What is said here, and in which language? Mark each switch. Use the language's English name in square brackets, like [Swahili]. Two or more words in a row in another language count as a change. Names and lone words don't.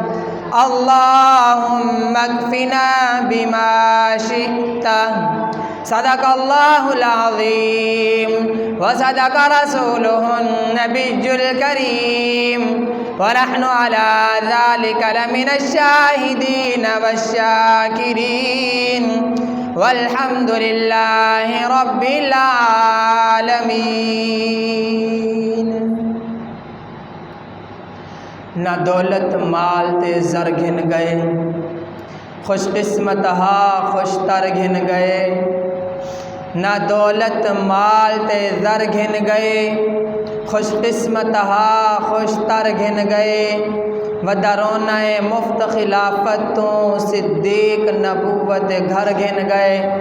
[Arabic] اللهم اكفنا بما شئت صدق الله العظيم وصدق رسوله النبي الكريم ونحن على ذلك لمن الشاهدين والشاكرين والحمد لله رب [Saraiki] العالمين نہ دولت مال تے زر گھن گئے خوش قسمت ہا خوش تر گھن گئے نہ دولت مال تے زر گھن گئے خوش قسمت ہا خوش تر گھن گئے ودرونا مفت خلافتوں صدیق نبوت گھر گھن گئے